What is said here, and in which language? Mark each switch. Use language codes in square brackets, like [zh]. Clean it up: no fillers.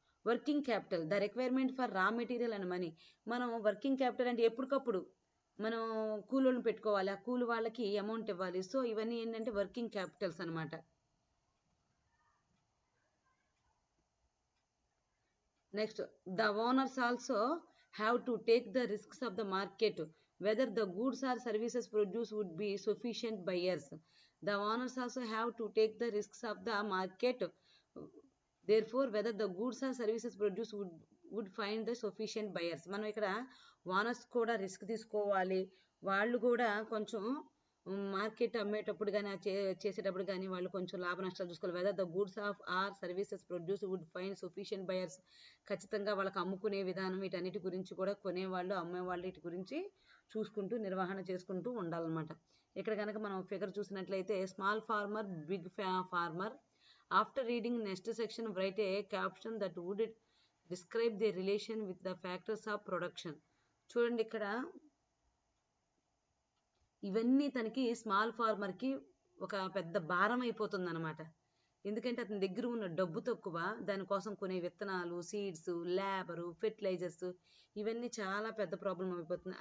[en] Working capital the requirement for raw material and money. [te] మనం working capital అంటే ఎప్పటికప్పుడు మనం కూలోళ్ళని పెట్టుకోవాలి, ఆ కూలి వాళ్ళకి అమౌంట్ ఇవ్వాలి. సో ఇవన్నీ ఏంటంటే వర్కింగ్ క్యాపిటల్స్ అనమాట. [en] Next the owners also have to take the risks of the market. whether the goods or services produced would be sufficient buyers. The owners also have to take the risks of the market. Therefore, whether the goods or services produced would find the sufficient buyers. [te] మనం ఇక్కడ owners కూడా risk తీసుకోవాలి. వాళ్ళు కూడా కొంచెం market అమ్మేటప్పుడు కానీ చేసేటప్పుడు కానీ వాళ్ళు కొంచెం లాభ నష్టాలు చూసుకోవాలి. [en] Whether the goods of or services produce would find sufficient buyers. [te] ఖచ్చితంగా వాళ్ళకి అమ్ముకునే విధానం వీటన్నిటి గురించి కూడా కొనేవాళ్ళు అమ్మేవాళ్ళు వీటి గురించి చూసుకుంటూ నిర్వహణ చేసుకుంటూ ఉండాలన్నమాట. ఇక్కడ కనుక మనం ఫిగర్ చూసినట్లయితే small farmer, big farmer. [en] After reading next section write a caption that would describe their relation with the factors of production. [te] చూడండి ఇక్కడ ఇవన్నీ తనకి స్మాల్ ఫార్మర్కి ఒక పెద్ద భారం అయిపోతుంది అనమాట. ఎందుకంటే అతని దగ్గర ఉన్న డబ్బు తక్కువ, దానికోసం కొనే విత్తనాలు, [en] seeds, labour, fertilizers [te] ఇవన్నీ చాలా పెద్ద ప్రాబ్లం అయిపోతుంది.